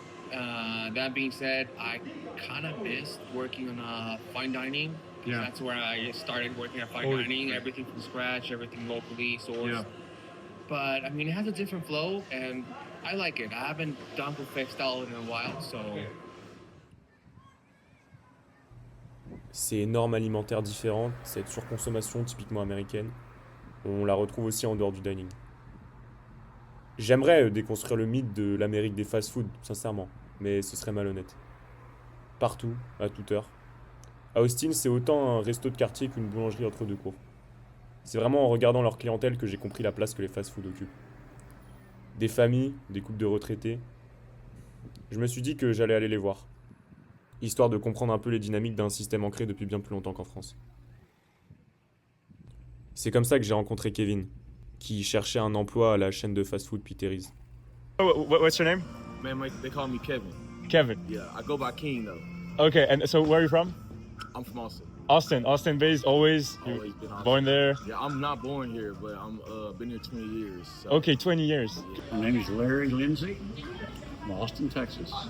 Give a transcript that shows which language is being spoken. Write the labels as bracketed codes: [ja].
[en] That being said, I kind of missed working on fine dining. Yeah. That's where I started working at fine dining, everything from scratch, everything locally sourced. Yeah. But I mean, it has a different flow, and I like it. I haven't done buffet style in a while, so. [fr] Ces normes alimentaires différentes, cette surconsommation typiquement américaine, on la retrouve aussi en dehors du dining. J'aimerais déconstruire le mythe de l'Amérique des fast-food, sincèrement, mais ce serait malhonnête. Partout, à toute heure. À Austin, c'est autant un resto de quartier qu'une boulangerie entre deux cours. C'est vraiment en regardant leur clientèle que j'ai compris la place que les fast-food occupent. Des familles, des couples de retraités. Je me suis dit que j'allais aller les voir, histoire de comprendre un peu les dynamiques d'un système ancré depuis bien plus longtemps qu'en France. C'est comme ça que j'ai rencontré Kevin, qui cherchait un emploi à la chaîne de fast-food Petery's. [en] Oh, what's your name? Man, they call me Kevin. Kevin. Yeah, I go by King though. Okay, and so where are you from? I'm from Austin. Austin based, always Always been Austin. Born there? Yeah, I'm not born here, but I'm been here 20 years. So. Okay, 20 years. My name is Larry Lindsay from Austin, Texas.